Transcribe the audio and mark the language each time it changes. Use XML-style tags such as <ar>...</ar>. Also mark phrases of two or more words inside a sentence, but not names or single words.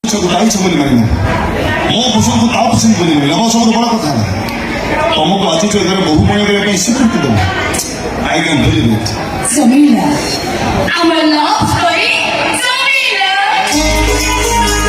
<or>ଇଚ୍ଛାକୁ ତା ଇଚ୍ଛା ବୋଲି ମାନିବ, ମୋ ପସନ୍ଦକୁ ତା ପସନ୍ଦ ବୋଲି ମାନିବ, ଆମ ସବୁଠୁ ବଡ଼ କଥା ହେଲା ତମକୁ ଆଜି ଏଗାର ବହୁ ମଣିଆ କରିବା ପାଇଁ ସ୍ୱୀକୃତି ଦେବ।</or> <en>I can believe it. Jamila, our love story, Jamila.</en>